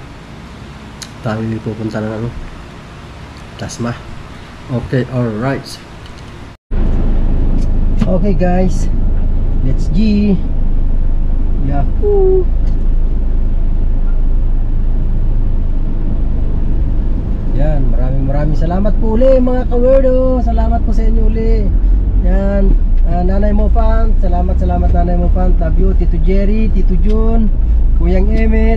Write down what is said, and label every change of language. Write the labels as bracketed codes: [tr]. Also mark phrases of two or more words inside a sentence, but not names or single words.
[tl] Tayo pupunta ng Tasma. [en] Okay, alright. Okay guys, let's G. Yahoo! [tl] Yan, maraming salamat po uli mga kawerdo. Salamat po sa inyo uli. Yan. Nanay mo fan, salamat Nanay mo fan. [en] Love you [tl] Tito Jerry, Tito Jun, Kuyang Emmet.